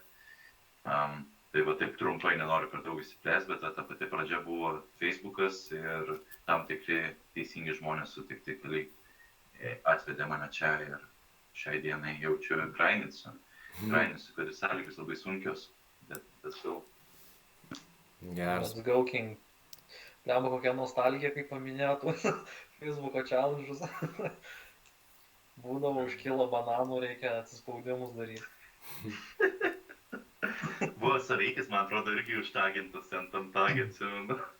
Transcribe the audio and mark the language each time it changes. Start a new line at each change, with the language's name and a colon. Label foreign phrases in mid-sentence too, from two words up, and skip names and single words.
Lithuanian: Tai va taip trumpai nenoriu per daug įsiplėsti, bet ta pati pradžia buvo Facebookas ir tam tikri teisingi žmonės sutikti keliai atvedė mane čia ir šiai dienai jaučiu grindinsiu, kad ir sąlygos labai sunkios, bet still. Geras.
English: Let's go, King.
Lithuanian: Lemba kokia nostalgija, kaip paminėtų Facebooko challenge'us. Būdavo už kilo bananų, reikia atsispaudimus daryti. Buvo Saveikis, man atrodo, irgi užtagintas ant tagį, atsimenu.